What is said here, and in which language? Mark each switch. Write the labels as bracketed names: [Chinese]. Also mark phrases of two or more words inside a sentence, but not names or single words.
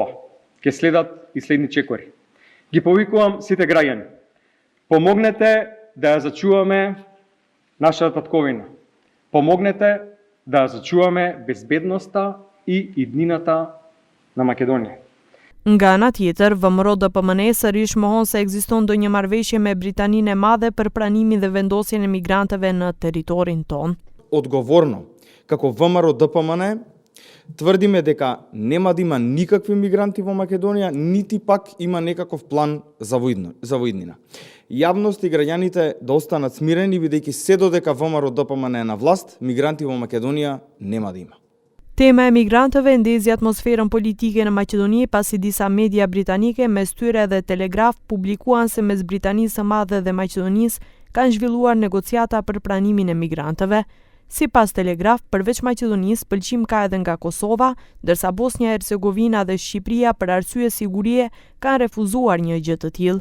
[Macedonian] Ќе следат и следни чекори. Ги повикувам сите граѓани. Помогнете да ја зачуваме нашата татковина. Помогнете да ја зачуваме безбедноста и иднината на Македонија. [Albanian] Nga ana tjetër, VMRO DPMN sërish mohon se ekziston ndonjë marrëveshje me Britaninë e Madhe për pranimin dhe vendosjen e migrantëve në territorin ton. [Macedonian] Одговорно, како ВМРО ДПМН, тврдиме дека нема да има никакви мигранти во Македонија, нити пак има некаков план за воиднина. Јавност и граѓаните да останат смирени, бидејќи се додека ВМРО ДПМН е на власт, мигранти во Македонија нема да има. [Albanian] Tema e migrantëve ndezi atmosferën politike në Maqedoni pasi disa media britanike, mes tyre edhe Telegraf, publikuan se mes Britanisë së Madhe dhe Maqedonisë kanë zhvilluar negociata për pranimin e migrantëve. Sipas Telegraf, përveç Maqedonisë, pëlqim ka edhe nga Kosova, ndërsa Bosnia Hercegovina dhe Shqipëria për arsye sigurie kanë refuzuar një gjë të tillë.